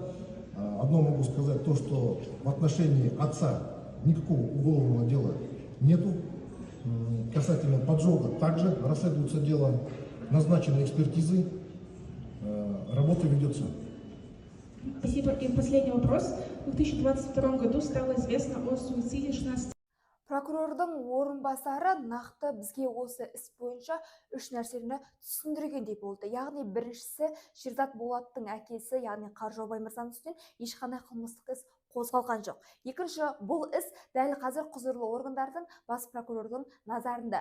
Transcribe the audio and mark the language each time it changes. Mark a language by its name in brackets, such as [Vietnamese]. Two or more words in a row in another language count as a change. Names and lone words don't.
[Russian] Одно могу сказать, то, что в отношении отца никакого уголовного дела нету. Касательно поджога также расследуется дело, назначены экспертизы, работа ведется. Спасибо. И последний вопрос. В 2022 году стало известно о суициде 16. [Kazakh] Прокурордың орынбасары нақты бізге осы іс бойынша үш нәрсені түсіндіргендей болды. Яғни біріншісі, Шерзат Болаттың әкесі, яғни Қаржаубай мырзаның үстінен ешқандай қылмыстық іс қозғалған жоқ. Екінші, бұл іс дәл қазір құзырлы органдардың, бас прокурордың назарында.